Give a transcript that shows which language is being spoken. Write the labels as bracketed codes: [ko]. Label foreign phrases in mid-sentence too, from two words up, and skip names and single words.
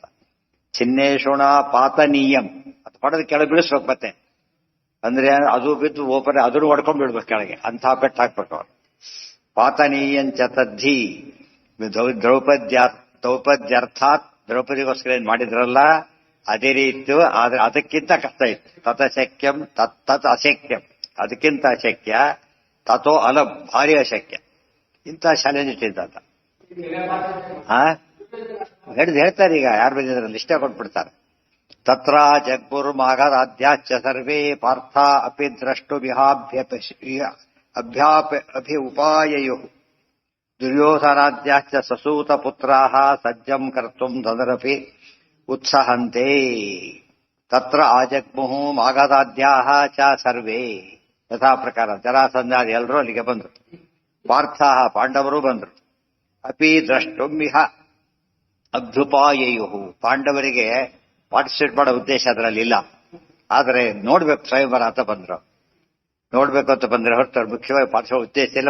[sa] ಚಿನ್ನೇಷುಣ ಪಾತನೀಯಂ. [kn] ಅದು ಹೊಡೆದು ಕೆಳಗೆ ಬೀಳಿಸ್ಬೇಕು ಮತ್ತೆ. ಅಂದ್ರೆ ಅದು ಬಿದ್ದು ಓಪರೆ ಅದನ್ನು ಹೊಡ್ಕೊಂಡ್ ಬಿಡ್ಬೇಕು ಕೆಳಗೆ, ಅಂತ ಪೆಟ್ಟು ಹಾಕ್ಬೇಕು ಅವ್ರು. [sa] ಪಾತನೀಯಂಚ ತದ್ಧಿ ದ್ರೌಪದ್ಯರ್ಥಾತ್. [kn] ದ್ರೌಪದಿಗೋಸ್ಕರ ಏನ್ ಮಾಡಿದ್ರಲ್ಲ ಅದೇ ರೀತಿ, ಆದ್ರೆ ಅದಕ್ಕಿಂತ ಕಷ್ಟ ಇತ್ತು. [sa] ತತ ಶಕ್ಯಂ ತತ್ ಅಶಕ್ಯಂ. [kn] ಅದಕ್ಕಿಂತ ಅಶಕ್ಯ. [sa] ತಥೋ ಅಲ, [kn] ಭಾರಿ ಅಶಕ್ಯ. ಇಂಥ ಚಾಲೆಂಜ್ ಇಟ್ಟಿದ್ದ. ಹೇಳ್ತಾರೆ ಈಗ ಯಾರು ಬಂದಿದ್ರಲ್ಲಿ ಇಷ್ಟ ಕೊಟ್ಬಿಡ್ತಾರೆ. [sa] ತತ್ರ ಜಗ್ಗುರ್ಮಾಗರಾಧ್ಯಾಶ್ಚ ಸರ್ವೇ ಪಾರ್ಥ ಅಪಿ ಅಭಿ ಉಪಾಯಯುಃ ದುರ್ಯೋಧನಾದ್ಯಾಶ್ಚ ಸಸೂತಪುತ್ರಾಃ ಸಜ್ಜಂ ಕರ್ತುಂ ಧನುರಪಿ ಉತ್ಸಹಂತೆ. ತತ್ರ ಆಜಗ್ಮುಃ ಮಾಗಧಾದ್ಯಾಃ ಚ ಸರ್ವೇ [kn] ಯಥಾ ಪ್ರಕಾರ ಜರಾಸಂಧಾದಿ ಎಲ್ಲರೂ ಅಲ್ಲಿಗೆ ಬಂದರು. ಪಾರ್ಥ ಪಾಂಡವರು ಬಂದರು. [sa] ಅಪಿ ದ್ರಷ್ಟುಮಿಹ ಅಭ್ಯುಪಾಯಯುಃ [kn] ಪಾಂಡವರಿಗೆ ಪಾರ್ಟಿಸಿಪೇಟ್ ಮಾಡೋ ಉದ್ದೇಶ ಅದರಲ್ಲಿ ಇಲ್ಲ, ಆದರೆ ನೋಡ್ಬೇಕು ಸ್ವಯಂವರ ಅಂತ ಬಂದ್ರು. ನೋಡ್ಬೇಕು ಅಂತ ಬಂದ್ರೆ ಹೊರತು ಮುಖ್ಯವಾಗಿ ಉದ್ದೇಶ ಇಲ್ಲ.